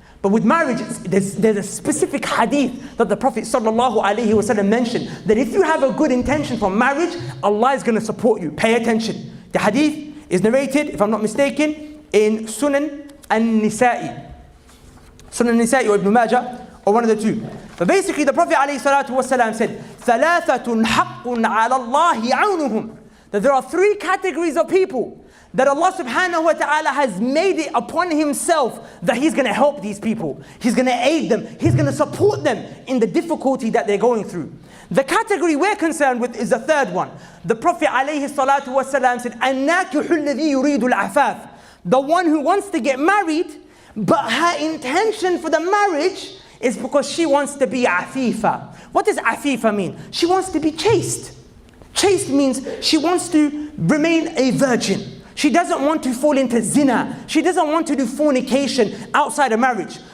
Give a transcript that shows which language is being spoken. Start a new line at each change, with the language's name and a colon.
English: But with marriage, there's a specific hadith that the Prophet ﷺ mentioned, that if you have a good intention for marriage, Allah is going to support you. Pay attention. The hadith is narrated, if I'm not mistaken, in Sunan an-Nisa'i. Sunan an-Nisa'i or Ibn Majah, or one of the two. But basically the Prophet ﷺ said,
Arabic: ثَلَاثَةٌ حَقٌّ عَلَى اللَّهِ عَوْنُهُمْ.
English: That there are 3 categories of people that Allah subhanahu wa ta'ala has made it upon Himself that He's going to help these people. He's going to aid them. He's going to support them in the difficulty that they're going through. The category we're concerned with is the third one. The Prophet ﷺ said,
Arabic: النَّاكِحُ الَّذِي يُرِيدُ الْعَفَافِ.
English: The one who wants to get married, but her intention for the marriage is because she wants to be afifa. What does afifa mean? She wants to be chaste. Chaste means she wants to remain a virgin. She doesn't want to fall into zina. She doesn't want to do fornication outside of marriage.